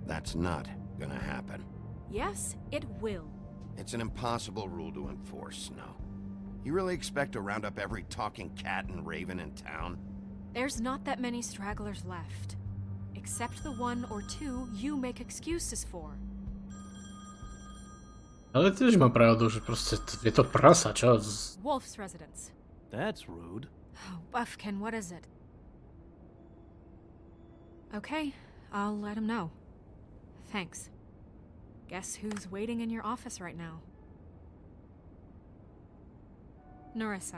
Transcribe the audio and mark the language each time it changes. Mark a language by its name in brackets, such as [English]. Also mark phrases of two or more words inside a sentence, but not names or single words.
[English] That's not gonna happen. Yes, it will. It's an impossible rule to enforce, Snow. You really expect to round up every talking cat and raven in town? There's not that many stragglers left. Except the one or two you make excuses for. [Slovak] Ale tiež má pravdu, že proste je to prasa, čo? [English] Wolf's residence. That's rude. Oh, Buffkin, what is it? Okay, I'll let him know. Thanks. Guess who's waiting in your office right now? Narissa.